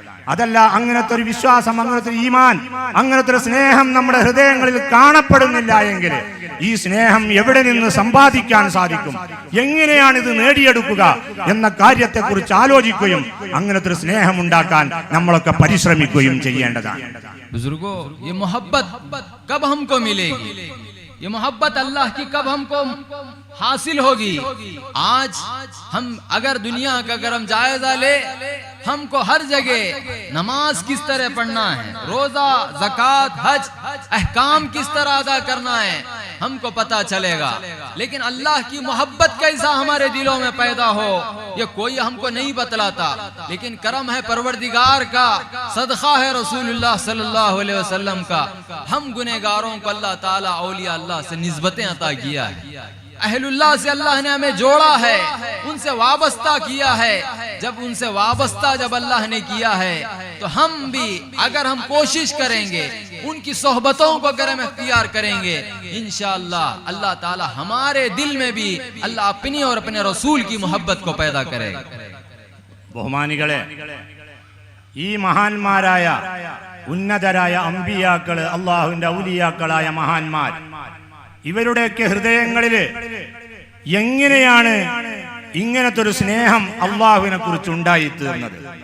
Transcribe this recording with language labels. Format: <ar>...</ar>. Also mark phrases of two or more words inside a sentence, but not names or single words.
<ml>അതല്ല, അങ്ങനത്തെ ഒരു വിശ്വാസം, അങ്ങനത്തെ ഒരു ഈമാൻ, അങ്ങനത്തെ ഒരു സ്നേഹം നമ്മുടെ ഹൃദയങ്ങളിൽ കാണപ്പെടുന്നില്ല എങ്കിൽ ഈ സ്നേഹം എവിടെ നിന്ന് സമ്പാദിക്കാൻ സാധിക്കും, എങ്ങനെയാണ് ഇത് നേടിയെടുക്കുക എന്ന കാര്യത്തെക്കുറിച്ച് ആലോചിക്കുകയും അങ്ങനത്തെ ഒരു സ്നേഹം ഉണ്ടാക്കാൻ നമ്മളൊക്കെ പരിശ്രമിക്കുകയും ചെയ്യേണ്ടതാണ്.</ml> <hi>बुजुर्गों, ये मोहब्बत कब हमको मिलेगी? ये मोहब्बत अल्लाह की कब हमको हासिल होगी? आज हम अगर दुनिया का अगर हम जायजा ले, हमको हर जगह नमाज किस तरह पढ़ना है, रोजा, ज़कात, हज, अहकाम किस तरह अदा करना है, हमको पता चलेगा। लेकिन अल्लाह की मोहब्बत कैसा हमारे दिलों में पैदा हो, ये कोई हमको नहीं बतलाता। लेकिन करम है परवरदिगार का, सदका है रसूलुल्लाह</hi> <ar>صلى الله عليه وسلم</ar> <hi>का, हम गुनहगारों को अल्लाह ताला औलिया अल्लाह से निस्बतें अता किया है, अहलुल्लाह से अल्लाह ने हमें जोड़ा है, उनसे वाबस्ता किया है। जब उनसे वाबस्ता जब अल्लाह ने किया है तो हम भी अगर हम कोशिश करेंगे, उनकी सोहबतों को अगर हम इख्तियार करेंगे, इंशाअल्लाह अल्लाह ताला हमारे दिल में भी अल्लाह अपनी और अपने रसूल की मोहब्बत को पैदा करेगा।</hi> <ml>ബഹുമാനികളെ, ഈ മഹാന്മാരായ ഉന്നതരായ അമ്പിയാക്കള്, അള്ളാഹുവിന്റെ ഔലിയാക്കളായ മഹാന്മാർ, ഇവരുടെയൊക്കെ ഹൃദയങ്ങളിൽ എങ്ങനെയാണ് ഇങ്ങനത്തെ ഒരു സ്നേഹം അള്ളാഹുവിനെ കുറിച്ച് ഉണ്ടായിത്തീർന്നത്?</ml>